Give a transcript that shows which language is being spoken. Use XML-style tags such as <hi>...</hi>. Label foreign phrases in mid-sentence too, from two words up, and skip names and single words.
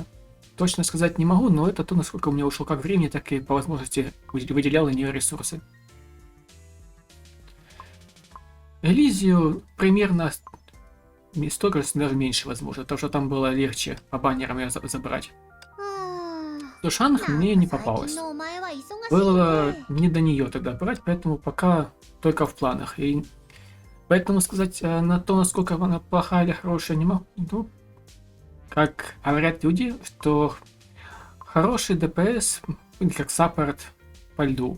<ru>Точно сказать не могу, но это то, насколько у меня ушло как времени, так и по возможности выделял на нее ресурсы. Элизию примерно столько же, даже меньше, возможно, потому что там было легче по баннерам ее забрать.</ru> <ja>は</ja> <ru>Душанг</ru> <ja>あ、</ja> <ru>мне</ru> <ja>なん</ja> <ru>не</ru> <ja>か最</ja> <ru>попалось.</ru> <ja>近のお前は忙しい</ja> <ru>Было</ru> <ja>ね。</ja> <ru>не до нее тогда брать, поэтому пока только в планах. И поэтому сказать на то, насколько она плохая или хорошая, не могу. Ну, как говорят люди, что хороший ДПС, или как саппорт по льду.</ru>